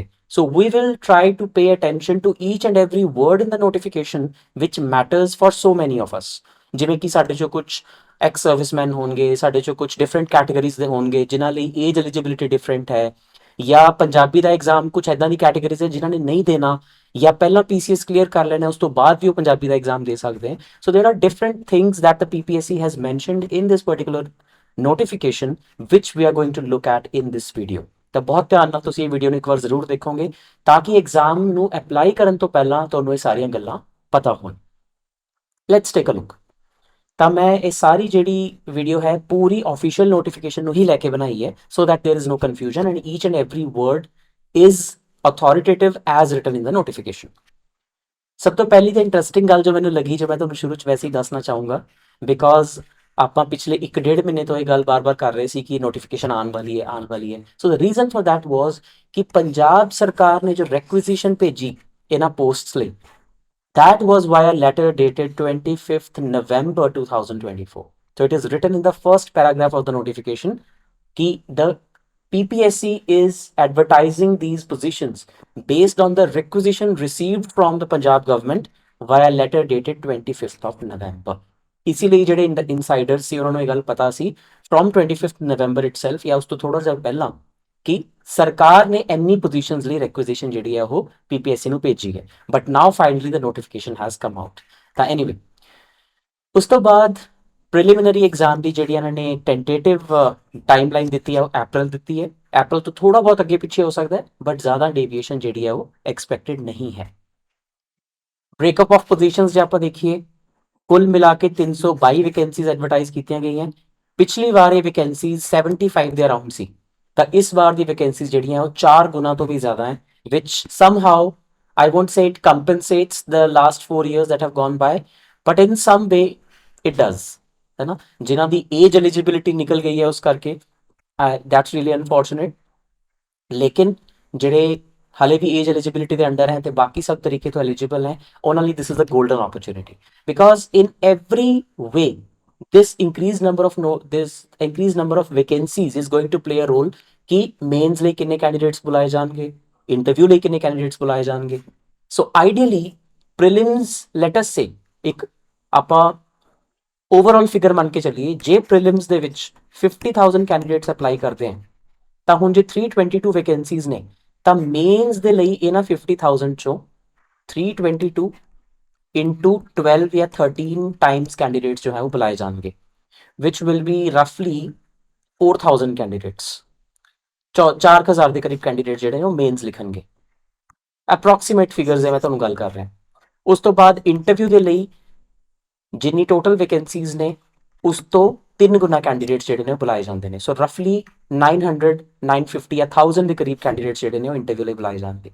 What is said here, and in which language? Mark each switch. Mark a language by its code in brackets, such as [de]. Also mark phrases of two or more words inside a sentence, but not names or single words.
[en] So we will try to pay attention to each and every word in the notification which matters for so many of us. [pa] ਜਿਵੇਂ ਕਿ ਸਾਡੇ ਚੋਂ ਕੁਝ [en] ex serviceman [pa] ਹੋਣਗੇ, ਸਾਡੇ ਚੋਂ ਕੁਝ [en] different categories [pa] ਦੇ ਹੋਣਗੇ ਜਿਨ੍ਹਾਂ ਲਈ [en] age eligibility [pa] ਡਿਫਰੈਂਟ ਹੈ, ਜਾਂ ਪੰਜਾਬੀ ਦਾ ਐਗਜ਼ਾਮ ਕੁਝ ਇਦਾਂ ਦੀ ਕੈਟਾਗਰੀਜ਼ ਹੈ ਜਿਨ੍ਹਾਂ ਨੇ ਨਹੀਂ ਦੇਣਾ, ਜਾਂ ਪਹਿਲਾਂ [en] PCS clear [pa] ਕਰ ਲੈਣਾ ਉਸ ਤੋਂ ਬਾਅਦ ਵੀ ਉਹ ਪੰਜਾਬੀ ਦਾ ਐਗਜ਼ਾਮ ਦੇ ਸਕਦੇ हैं। [en] So there are different things that the PPSC has mentioned in this particular notification which we are going to look at in this video। [pa] ਤਾਂ ਬਹੁਤ ਧਿਆਨ ਨਾਲ ਤੁਸੀਂ ਇਹ ਵੀਡੀਓ ਨੂੰ ਇੱਕ ਵਾਰ ਜ਼ਰੂਰ ਦੇਖੋਗੇ ਤਾਂ ਕਿ ਐਗਜ਼ਾਮ ਨੂੰ ਅਪਲਾਈ ਕਰਨ ਤੋਂ ਪਹਿਲਾਂ ਤੁਹਾਨੂੰ ਇਹ ਸਾਰੀਆਂ ਗੱਲਾਂ ਪਤਾ ਹੋਣ। [en] Let's take a look. [pa] ਤਾਂ ਮੈਂ ਇਹ ਸਾਰੀ ਜਿਹੜੀ ਵੀਡੀਓ ਹੈ ਪੂਰੀ ਆਫੀਸ਼ੀਅਲ ਨੋਟੀਫਿਕੇਸ਼ਨ ਨੂੰ ਹੀ ਲੈ ਕੇ ਬਣਾਈ ਹੈ [en] So that there is no confusion and each and every word is authoritative as written in the notification. [pa] ਸਭ ਤੋਂ ਪਹਿਲੀ ਤਾਂ ਇੰਟਰਸਟਿੰਗ ਗੱਲ ਜੋ ਮੈਨੂੰ ਲੱਗੀ, ਜੋ ਮੈਂ ਤੁਹਾਨੂੰ ਸ਼ੁਰੂ ਚ ਵੈਸੇ ਹੀ ਦੱਸਣਾ ਚਾਹੂੰਗਾ, ਬਿਕੋਜ਼ ਆਪਾਂ ਪਿਛਲੇ 1.5 ਮਹੀਨੇ ਤੋਂ ਇਹ ਗੱਲ ਬਾਰ-ਬਾਰ ਕਰ ਰਹੇ ਸੀ ਕਿ ਨੋਟੀਫਿਕੇਸ਼ਨ ਆਉਣ ਵਾਲੀ ਹੈ, ਆਉਣ ਵਾਲੀ ਹੈ। [en] So the reason for that was [pa] ਕਿ ਪੰਜਾਬ ਸਰਕਾਰ ਨੇ ਜੋ ਰਿਕੁਇਜ਼ੀਸ਼ਨ ਭੇਜੀ ਇਹਨਾਂ ਪੋਸਟਸ ਲਈ, [en] that was via letter dated 25th November 2024। So it is written in the first paragraph of the notification कि the PPSC is advertising these positions based on the requisition received from the Punjab government via letter dated 25th of November। [pa] इसीलिए ਜਿਹੜੇ ਇਨਸਾਈਡਰ ਸੀ ਉਹਨਾਂ ਨੂੰ ਇਹ ਗੱਲ ਪਤਾ ਸੀ [en] from 25th November itself [pa] ਜਾਂ ਉਸ ਤੋਂ ਥੋੜਾ ਜਿਹਾ ਪਹਿਲਾਂ ਕਿ ਸਰਕਾਰ ਨੇ ਇੰਨੀ ਪੋਜੀਸ਼ਨਸ ਲਈ ਰਿਕੁਇਜ਼ੀਸ਼ਨ ਜਿਹੜੀ ਹੈ ਉਹ ਪੀਪੀਐਸਸੀ ਨੂੰ ਭੇਜੀ ਹੈ, [en] but now finally the notification has come out. [pa] ਤਾਂ ਐਨੀਵੇ ਉਸ ਤੋਂ ਬਾਅਦ [en] preliminary exam [pa] ਦੀ ਜਿਹੜੀ ਇਹਨਾਂ ਨੇ [en] tentative timeline [pa] ਦਿੱਤੀ ਹੈ ਉਹ ਅਪ੍ਰੈਲ ਦਿੱਤੀ ਹੈ। ਅਪ੍ਰੈਲ ਤੋਂ ਥੋੜਾ ਬਹੁਤ ਅੱਗੇ ਪਿੱਛੇ ਹੋ ਸਕਦਾ ਹੈ, ਬਟ ਜ਼ਿਆਦਾ ਡੇਵੀਏਸ਼ਨ ਜਿਹੜੀ ਹੈ ਉਹ ਐਕਸਪੈਕਟਡ ਨਹੀਂ ਹੈ। [en] breakup of positions [pa] ਜੇ ਆਪਾਂ ਦੇਖੀਏ, ਕੁੱਲ ਮਿਲਾ ਕੇ 322 [en] vacancies advertise [pa] ਕੀਤੀਆਂ ਗਈਆਂ। ਪਿਛਲੀ ਵਾਰ ਇਹ ਵੈਕੈਂਸੀਜ਼ 75 ਦੇ ਅਰਾਊਂਡ ਸੀ, ਤਾਂ ਇਸ ਵਾਰ ਦੀ ਵੈਕੈਂਸੀਜ਼ ਜਿਹੜੀਆਂ ਉਹ 4 ਗੁਣਾ ਤੋਂ ਵੀ ਜ਼ਿਆਦਾ ਹੈ, [en] which somehow I won't say it compensates the last 4 years that have gone by, but in some way it does, [hi] है ना। [pa] ਜਿਨ੍ਹਾਂ ਦੀ ਏਜ ਐਲੀਜੀਬਿਲਿਟੀ ਨਿਕਲ ਗਈ ਹੈ ਉਸ ਕਰਕੇ [en] that's really unfortunate। [pa] लेकिन ਜਿਹੜੇ ਹਾਲੇ ਵੀ [en] age eligibility [pa] ਦੇ ਅੰਡਰ ਹੈ ਤੇ ਬਾਕੀ ਸਭ ਤਰੀਕੇ ਤੋਂ ਐਲੀਜੀਬਲ ਹੈ, ਉਹਨਾਂ ਲਈ [en] this is a golden opportunity, because in every way this increased number of vacancies is going to play a role [pa] ਕਿ ਮੇਨਸ ਲਈ ਕਿੰਨੇ ਕੈਂਡੀਡੇਟਸ ਬੁਲਾਏ ਜਾਣਗੇ, ਇੰਟਰਵਿਊ ਲਈ ਕਿੰਨੇ ਕੈਂਡੀਡੇਟਸ ਬੁਲਾਏ ਜਾਣਗੇ। [en] So ideally prelims let us say [pa] ਇੱਕ ਆਪਾਂ [en] overall figure [pa] ਮੰਨ ਕੇ ਚੱਲੀਏ, ਜੇ ਪ੍ਰੀਲਿਮਸ ਦੇ ਵਿੱਚ 50,000 ਕੈਂਡੀਡੇਟਸ ਅਪਲਾਈ ਕਰਦੇ ਹਨ ਤਾਂ ਹੁਣ ਜੇ 322 ਵੈਕੈਂਸੀਜ਼ ਨੇ ਤਾਂ ਮੇਨਸ ਦੇ ਲਈ ਇਹਨਾਂ 50,000 ਚੋਂ 322 into 12 या 13 times [hi] कैंडिडेट्स जो है वो बुलाए जाएंगे, [en] which will be roughly [pa] 4,000 कैंडिडेट्स। 4,000 [hi] के करीब कैंडिडेट [pa] ਜਿਹੜੇ ਨੇ ਉਹ ਮੇਨਸ ਲਿਖਣਗੇ। [en] approximate figures [pa] ਹੈ, ਮੈਂ ਤੁਹਾਨੂੰ ਗੱਲ ਕਰ ਰਿਹਾ। ਉਸ ਤੋਂ ਬਾਅਦ ਇੰਟਰਵਿਊ ਦੇ ਲਈ ਜਿੰਨੀ [en] total vacancies [pa] ਨੇ ਉਸ ਤੋਂ 3 ਗੁਣਾ ਕੈਂਡੀਡੇਟਸ ਜਿਹੜੇ ਨੇ ਬੁਲਾਏ ਜਾਂਦੇ ਨੇ। ਸੋ ਰਫਲੀ 900 950 ਜਾਂ 1000 ਦੇ ਕਰੀਬ ਕੈਂਡੀਡੇਟਸ ਜਿਹੜੇ ਨੇ ਉਹ ਇੰਟਰਵਿਊ ਲਈ ਬੁਲਾਏ ਜਾਣਗੇ।